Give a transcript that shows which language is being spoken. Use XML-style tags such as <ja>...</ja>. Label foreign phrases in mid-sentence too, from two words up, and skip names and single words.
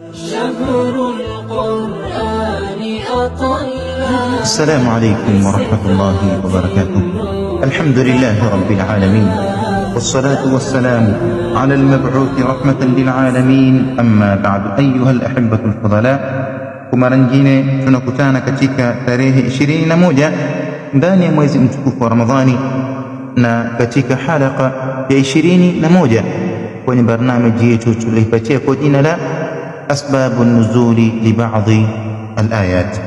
<ar>شهر القرآن أطلنا. السلام عليكم ورحمة الله وبركاته. الحمد لله رب العالمين، والصلاة والسلام على المبعوث رحمة للعالمين. أما بعد، أيها الأحبة الفضلاء،</ar> <sw>kwa mara nyingine tunakutana katika tarehe 21 ndani ya mwezi mtukufu wa Ramadhani na katika halaka ya 21 kwenye barnamiji yetu tuliyoipatia kwa jina la</sw> <ar>أسباب النزول لبعض الآيات.</ar>